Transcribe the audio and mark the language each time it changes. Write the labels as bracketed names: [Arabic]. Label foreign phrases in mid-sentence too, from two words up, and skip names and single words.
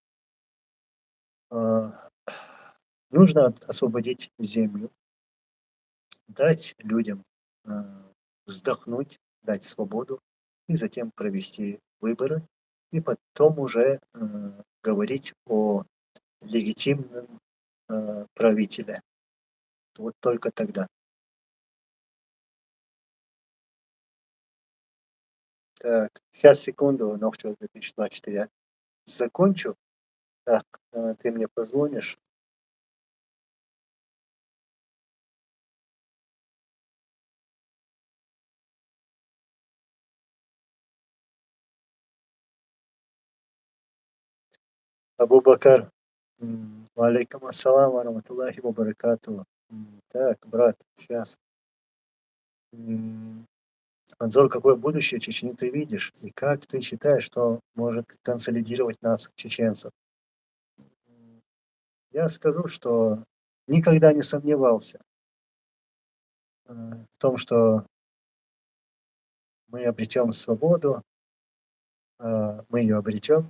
[Russian] А, Нужно освободить землю, дать людям вздохнуть, дать свободу и затем провести выборы, и потом уже говорить о легитимном правителе. Вот только тогда. Так, сейчас, секунду, Новчего 2024. Закончу. Так, ты мне позвонишь. Абу-Бакар. [Arabic] وعليكم السلام ورحمة الله وبركاته. [Russian] Так, брат, сейчас. Анзор, какое будущее Чечни ты видишь? И как ты считаешь, что может консолидировать нас, чеченцев? Я скажу, что никогда не сомневался в том, что мы обретем свободу, мы ее обретем.